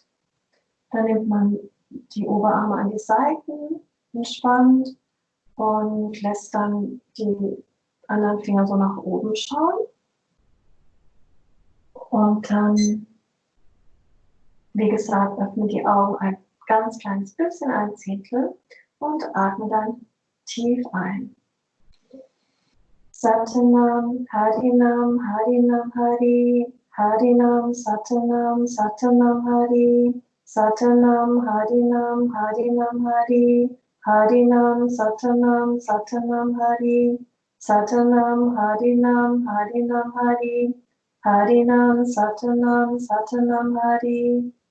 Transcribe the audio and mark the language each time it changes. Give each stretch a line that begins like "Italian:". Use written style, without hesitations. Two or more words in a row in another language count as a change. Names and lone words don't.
German: Dann nimmt man die Oberarme an die Seiten, entspannt und lässt dann die anderen Finger so nach oben schauen. Und dann, wie gesagt, öffne die Augen ein ganz kleines bisschen, ein Zehntel und atme dann tief ein.
Sanskrit: सतनाम, हरिनाम, हरिनाम हरि, हरिनाम, सतनाम, सतनाम हरि, सतनाम, हरिनाम, हरिनाम हरि, हरिनाम, सतनाम, सतनाम हरि, सतनाम, हरिनाम, हरिनाम हरि, हरिनाम, सतनाम, सतनाम हरि,